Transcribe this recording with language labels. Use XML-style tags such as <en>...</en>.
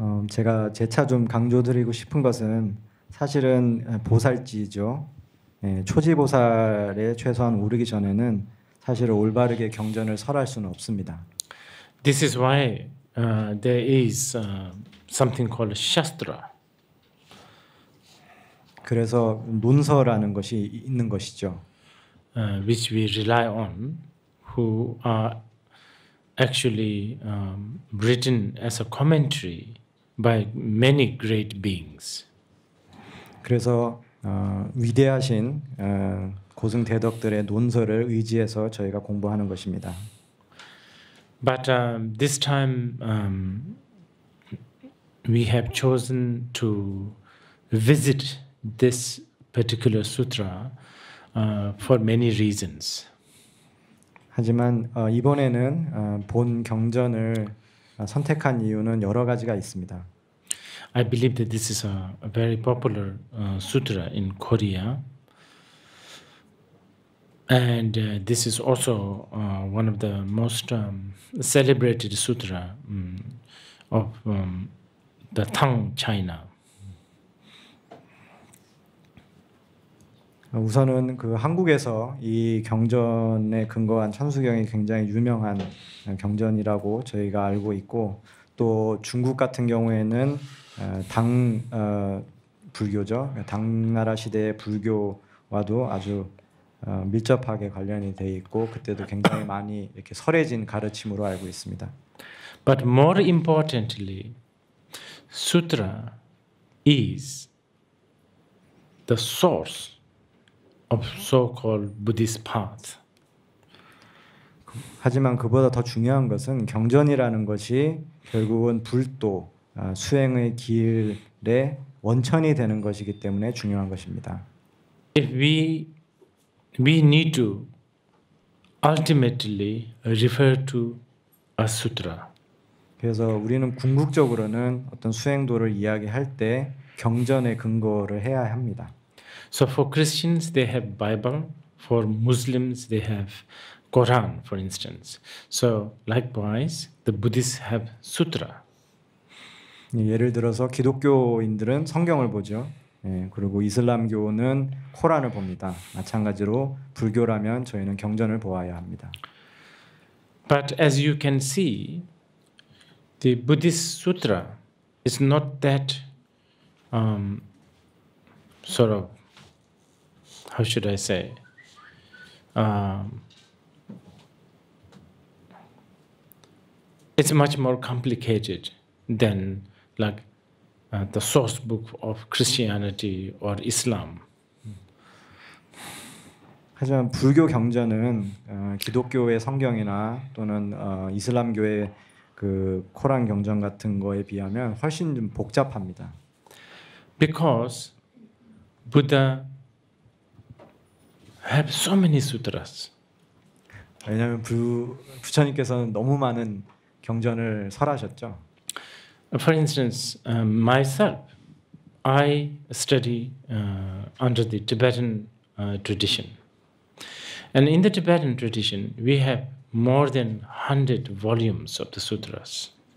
<ko>제가 재차 좀 강조드리고 싶은 것은 사실은 보살지죠. 초지보살에 최소한 오르기 전에는 사실은 올바르게 경전을 설할 수는 없습니다.</ko> <en>This is why there is something called Shastra.</en> <ko>그래서 논서라는 것이 있는 것이죠.</ko> <en>Which we rely on, who are actually written as a commentary by many great beings.</en> <ko>그래서 위대하신 고승대덕들의 논서를 의지해서 저희가 공부하는 것입니다.</ko> <en>But this time we have chosen to visit this particular sutra for many reasons.</en> <ko>하지만 이번에는 본 경전을 선택한 이유는 여러 가지가 있습니다.</ko> <en>I believe that this is a very popular sutra in Korea. And this is also one of the most celebrated sutra of the Tang China.</en> <ko>우선은 그 한국에서 이 경전에 근거한 천수경이 굉장히 유명한 경전이라고 저희가 알고 있고, 또 중국 같은 경우에는 당 불교죠. 당나라 시대의 불교와도 아주 밀접하게 관련이 돼 있고, 그때도 굉장히 많이 이렇게 설해진 가르침으로 알고 있습니다.</ko> <en>But more importantly, sutra is the source of so-called Buddhist path.</en> <ko>하지만 그보다 더 중요한 것은 경전이라는 것이 결국은 불도, 수행의 길의 원천이 되는 것이기 때문에 중요한 것입니다.</ko> <en>If we need to ultimately refer to a sutra.</en> <ko>그래서 우리는 궁극적으로는 어떤 수행도를 이야기할 때 경전의 근거를 해야 합니다.</ko> <en>So for Christians they have Bible, for Muslims they have Quran, for instance. So likewise the Buddhists have sutra.</en> <ko>예를 들어서 기독교인들은 성경을 보죠. 그리고 이슬람교는 코란을 봅니다. 마찬가지로 불교라면 저희는 경전을 보아야 합니다.</ko> <en>But as you can see, the Buddhist sutra is not that sort of, how should I say, it's much more complicated than like the source book of Christianity or Islam.</en> <ko>하지만 불교 경전은 기독교의 성경이나 또는 이슬람교의 그 코란 경전 같은 거에 비하면 훨씬 좀 복잡합니다.</ko> <en>Because Buddha have so many sutras.</en> <ko>왜냐하면 부처님께서는 너무 많은 경전을 설하셨죠.</ko> <en>For instance, myself, I study under the Tibetan tradition. And in the Tibetan tradition, we have more than 100 volumes of the sutras.</en>